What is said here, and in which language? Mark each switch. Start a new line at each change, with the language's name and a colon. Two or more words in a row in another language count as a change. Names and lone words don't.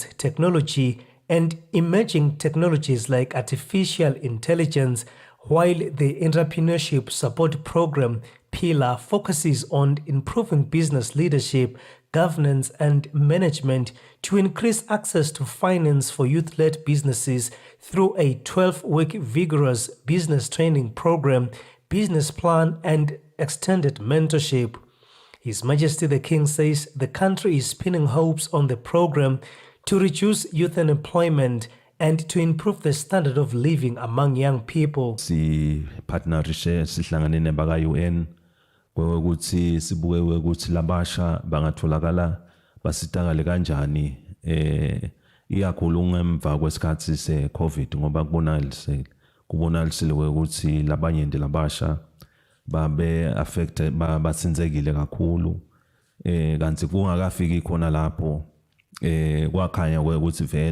English: technology, and emerging technologies like artificial intelligence, while the Entrepreneurship Support Program pillar focuses on improving business leadership, governance, and management to increase access to finance for youth-led businesses through a 12-week vigorous business training program, business plan, and extended mentorship. His Majesty the King says the country is pinning hopes on the program to reduce youth unemployment and to improve the standard of living among young people.
Swati: Partnerishe sihlangane nebaka-UN ukuthi sibuke ukuthi labasha bangatholakala basitakale kanjani iyakhulu ngemva kwesikhathi se-COVID ngoba kubonakalisile ukuthi labanye nje labasha babe affected basinzekile kakhulu kanti kungakafiki khona lapho kwakhanya ukuthi